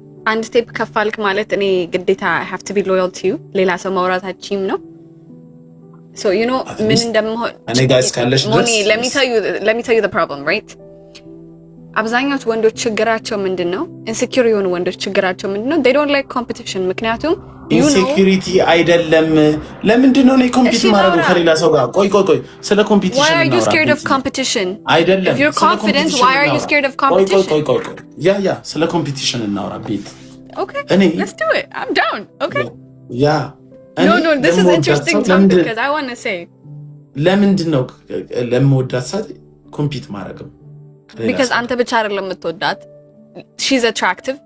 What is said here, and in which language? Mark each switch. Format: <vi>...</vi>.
<am>አንድ ስቴፕ ከፍ አልክ ማለት እኔ ግዴታ</am> <en>I have to be loyal to you</en> <am>ሌላ ሰው ማውራታችሁም ነው።</am> <en>so you know</en> <am>ምን እንደምሆን እኔ ጋይስ ካለሽ ድረስ</am> <en>let me tell you the problem right</en> <am>አብዛኛው ወንዶች ችግራቸው ምንድነው?</am> <en>ኢንሴኪዩር የሆኑ ወንዶች ችግራቸው ምንድነው? they don't like competition</en> <am>ምክንያቱም ኢንሴኩሪቲ አይደለም። ለምንድን ነው እኔ ኮምፒት ማድረግ ከሌላ ሰው ጋር? ቆይ ስለ ኮምፒቲሽን</am> <en>Why are you scared of competition?</en> <am>አይደለም።</am> <en>If you're confident, why are you scared of competition?</en> <am>ቆይ ያ ስለ ኮምፒቲሽን እናውራ ቤት።</am> <en>Okay, let's do it. I'm down. Okay.</en> <am>ያ</am> <en>No, this is interesting topic because I want to say.</en> <am>ለምንድን ነው ለምወዳት ሰው ኮምፒት ማድረግ?</am> <en>Because</en> <am>አንተ ብቻ አይደለም የምትወዳት።</am> <en>She's attractive.</en>